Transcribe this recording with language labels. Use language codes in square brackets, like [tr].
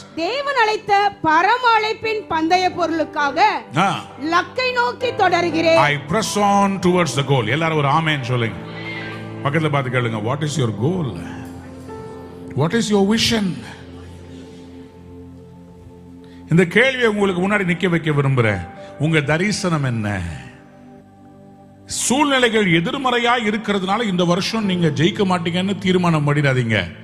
[ta] தேவன் அழைத்த பரம அழைப்பின் பந்தய பொருளுக்காக லக்கை நோக்கி தொடர்கிறேன். [en] I press on towards the goal. [ta] எல்லாரும் ஒரு ஆமென் சொல்லுங்க. பக்கத்துல பார்த்து கேளுங்க, [en] what is your goal? What is your vision? [ta] இந்த கேள்வியை உங்களுக்கு முன்னாடி நிக்க வைக்க விரும்புறேன். உங்க தரிசனம் என்ன? சூழ்நிலைகள் எதிர்மறையா இருக்கிறதுனால இந்த வருஷம் நீங்க ஜெயிக்க மாட்டீங்கன்னு தீர்மானம் பண்ணிடாதீங்க.